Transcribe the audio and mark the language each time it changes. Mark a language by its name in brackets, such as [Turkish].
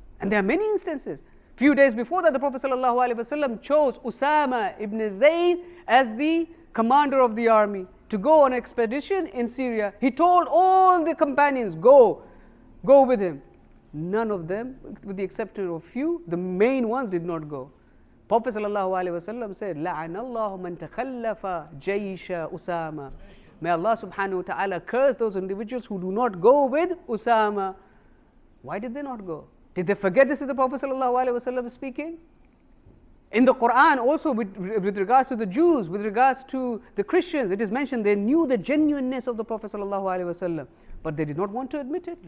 [English] And there are many instances. Few days before that, the Prophet ﷺ chose Usama ibn Zayd as the commander of the army to go on an expedition in Syria. He told all the companions, go with him. None of them, with the exception of few, the main ones did not go. Prophet ﷺ said, [Arabic] لَعَنَ اللَّهُ مَنْ تَخَلَّفَ جَيْشَ Usama. [English] May Allah subhanahu wa ta'ala curse those individuals who do not go with Usama. Why did they not go? Did they forget this is the Prophet ﷺ speaking? In the Quran also with regards to the Jews, with regards to the Christians, it is mentioned they knew the genuineness of the Prophet ﷺ, but they did not want to admit it.